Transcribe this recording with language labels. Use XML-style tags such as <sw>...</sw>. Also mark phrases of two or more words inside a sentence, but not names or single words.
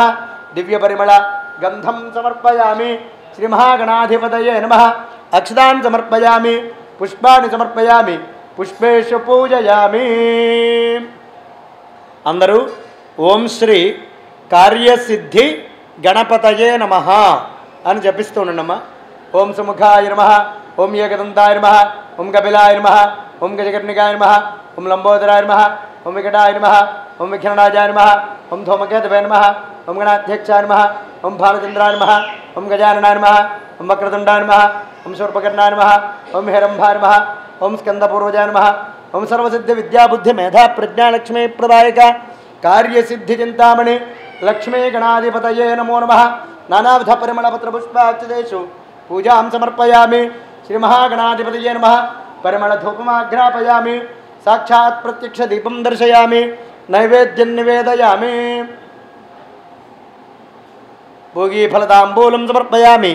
<sa>दिव्यपरिमळ गन्धं समर्पयामि. श्री महागणाधिपतये नमः. अक्षतान् समर्पयामि. पुष्पाणि समर्पयामि. पुष्पेषु पूजयामि. अंदरू ओं श्री कार्यसिद्धि गणपतये नमः</sa> <te>అని జపిస్తూ ఉండమ్మా.</te> <sa>ఓం సుముఖాయ నమః. ఓం ఏకదంతాయ నమః. ఓం కపిలాయ నమః. ఓం గజకర్ణికాయ నమః. ఓం లంబోదరాయ నమః. ఓం వికటాయ నమః. ఓం విఘ్నరాజాయ నమః. ఓం ధూమకేతవే నమః. ఓం గణాధ్యక్షాయ నమః. ఓం భానుచంద్రాయ నమః. ఓం గజాననాయ నమః. ఓం వక్రతుండాయ నమః. ఓం శూర్పకర్ణాయ నమః. ఓం హిరంభాయ నమః. ఓం స్కందపూర్వజాయ నమః. ఓం సర్వసిద్ధి విద్యా బుద్ధి మేధా ప్రజ్ఞా లక్ష్మీ ప్రదాయక కార్యసిద్ధి చింతామణి లక్ష్మీ గణాధిపతయే నమో నమః. नानाविध परिमलपत्र पुष्पाक्षतेषु पूजां समर्पयामि. श्री महागणाधिपतये नमः. परिमल धूपमाघ्रापयामि. साक्षात् प्रत्यक्ष दीपं दर्शयामि. नैवेद्यं निवेदयामि. भोगीफलताम्बूलं समर्पयामि.</sa>